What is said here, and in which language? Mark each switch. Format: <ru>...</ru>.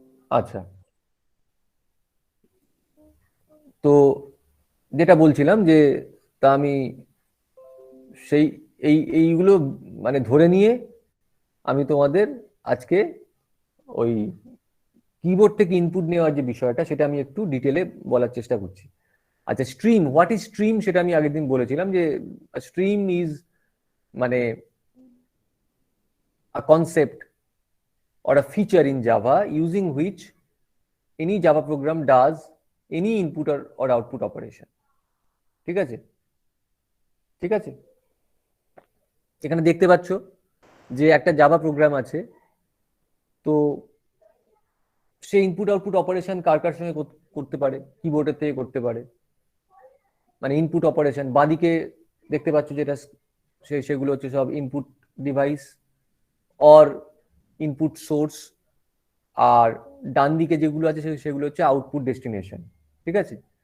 <bn>আচ্ছা, তো যেটা বলছিলাম যে তা আমি সেই এইগুলো মানে ধরে নিয়ে আমি তোমাদের আজকে ওই কিবোর্ড থেকে ইনপুট নেওয়ার যে বিষয়টা সেটা আমি একটু ডিটেলে বলার চেষ্টা করছি।</bn> <en>আচ্ছা, stream, what is stream</en> <bn>সেটা আমি আগের দিন বলেছিলাম যে</bn> <en>Stream is মানে a concept or a feature in Java using which any Java program does any input or output operation.</en> <bn>ঠিক আছে? ঠিক আছে, এখানে দেখতে পাচ্ছ যে একটা জাভা প্রোগ্রাম আছে, তো সে ইনপুট আউটপুট অপারেশন কার কার সঙ্গে করতে পারে, কিবোর্ডের থেকে করতে পারে। মানে ইনপুট অপারেশন বাঁদিকে দেখতে পাচ্ছ যেটা, সেগুলো হচ্ছে সব input device or input source, আর ডান দিকে যেগুলো আছে সেগুলো হচ্ছে আউটপুট ডেস্টিনেশন। ঠিক আছে?</bn>